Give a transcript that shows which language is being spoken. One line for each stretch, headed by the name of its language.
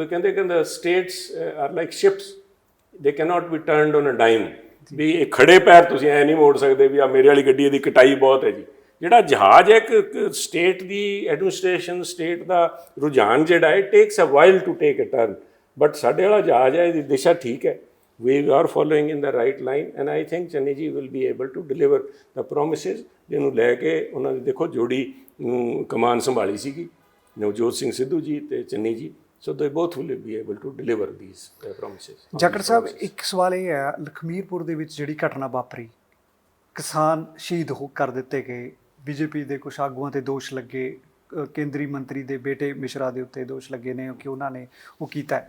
English: ਕਹਿੰਦੇ states are like ships, they can not be turned on a dime.
Punjabi: ਵੀ ਇਹ ਖੜੇ ਪੈਰ ਤੁਸੀਂ ਐ ਨਹੀਂ ਮੋੜ ਸਕਦੇ ਵੀ ਆ ਮੇਰੇ ਵਾਲੀ ਗੱਡੀ ਦੀ ਕਟਾਈ ਬਹੁਤ ਹੈ ਜੀ। ਜਿਹੜਾ ਜਹਾਜ਼ ਹੈ ਇੱਕ ਸਟੇਟ ਦੀ ਐਡਮਿਨਿਸਟ੍ਰੇਸ਼ਨ, ਸਟੇਟ ਦਾ ਰੁਝਾਨ ਜਿਹੜਾ ਹੈ,
English: Takes a while to take a turn.
Punjabi: But ਸਾਡੇ ਵਾਲਾ ਜਹਾਜ਼ ਹੈ, ਇਹਦੀ ਦਿਸ਼ਾ ਠੀਕ ਹੈ।
English: We are following in the right line and I think Channi ji will be able to deliver the promises।
Punjabi: ਜਿਹਨੂੰ ਲੈ ਕੇ ਉਹਨਾਂ ਦੀ ਦੇਖੋ ਜੋੜੀ ਕਮਾਨ ਸੰਭਾਲੀ ਸੀਗੀ, ਨਵਜੋਤ ਸਿੰਘ ਸਿੱਧੂ ਜੀ ਤੇ ਚੰਨੀ ਜੀ,
English: so they both will be able to deliver these promises।
Punjabi: Jakhar ਸਾਹਿਬ ਇੱਕ ਸਵਾਲ ਇਹ ਹੈ, ਲਖਮੀਰਪੁਰ ਦੇ ਵਿੱਚ ਜਿਹੜੀ ਘਟਨਾ ਵਾਪਰੀ, ਕਿਸਾਨ ਸ਼ਹੀਦ ਕਰ ਦਿੱਤੇ ਗਏ, ਬੀਜੇਪੀ ਦੇ ਕੁਝ ਆਗੂਆਂ ਤੇ ਦੋਸ਼ ਲੱਗੇ, ਕੇਂਦਰੀ ਮੰਤਰੀ ਦੇ ਬੇਟੇ ਮਿਸ਼ਰਾ ਦੇ ਉੱਤੇ ਦੋਸ਼ ਲੱਗੇ ਨੇ ਕਿ ਉਹਨਾਂ ਨੇ ਉਹ ਕੀਤਾ।